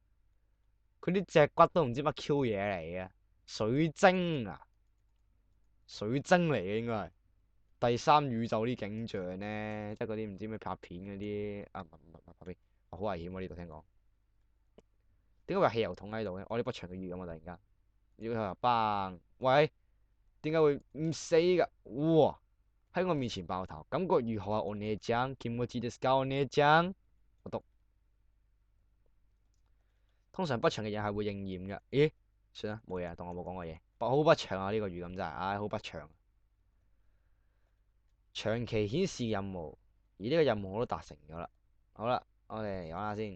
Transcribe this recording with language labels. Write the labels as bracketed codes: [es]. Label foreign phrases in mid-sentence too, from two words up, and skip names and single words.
[yue] 佢啲脊骨都唔知乜 Q 嘢嚟嘅，水晶啊，水晶嚟嘅應該係第三宇宙啲景象咧，即係嗰啲唔知咩拍片嗰啲啊，唔拍片，好危險喎呢度聽講。點解會有汽油桶喺度嘅？我啲不祥嘅預感啊！突然間，如果佢話砰，喂，點解會唔死㗎？哇！喺我面前爆頭，感覺如何啊？ [ja] お姉ちゃん、気持ちですか？お姉ちゃん， [yue] 我讀。通常不祥嘅嘢係會應驗嘅。咦？算啦，冇嘢，當我冇講過嘢。好不祥啊！呢個預感真係，唉，好不祥。長期顯示任務，而呢個任務我都達成咗啦。好啦，我哋嚟講下先。